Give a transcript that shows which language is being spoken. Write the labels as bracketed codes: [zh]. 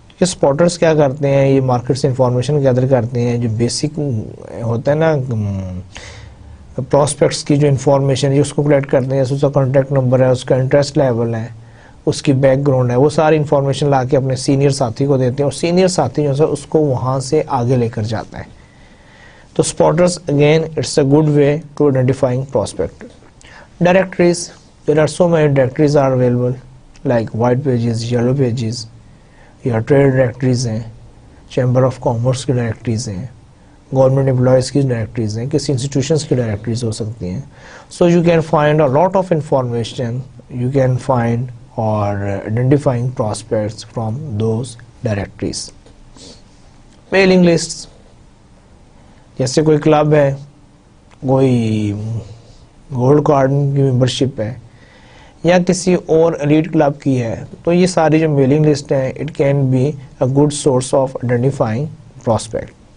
[ur] یہ اسپاٹرز کیا کرتے ہیں, یہ مارکیٹ سے انفارمیشن گیدر کرتے ہیں, جو بیسک ہوتا ہے نا پراسپیکٹس کی جو انفارمیشن ہے اس کو کلیکٹ کرتے ہیں, اس کا کانٹیکٹ نمبر ہے, اس کا انٹرسٹ لیول ہے, اس کی بیک گراؤنڈ ہے, وہ ساری انفارمیشن لا کے اپنے سینئر ساتھی کو دیتے ہیں, اور سینئر ساتھی جو ہے اس کو وہاں سے آگے لے کر جاتا ہے. [en] تو spotters again it's a good way to identifying prospect. Directories, there are so many directories are available like white pages, yellow pages, [ur] یا ٹریڈ ڈائریکٹریز ہیں, [en] chamber of commerce کی directories ہیں, [ur] گورنمنٹ امپلائیز کی ڈائریکٹریز ہیں, کسی انسٹیٹیوشنس کی directories ہو سکتی ہیں. [en] So you can find a lot of information, you can find اور identifying prospects from those directories. [ur] Mailing list, جیسے کوئی کلب ہے, کوئی گولڈ کارڈ کی ممبرشپ ہے یا کسی اور ایلیٹ کلب کی ہے, تو یہ ساری جو میلنگ لسٹ ہیں [en] It can be a good source of identifying prospect.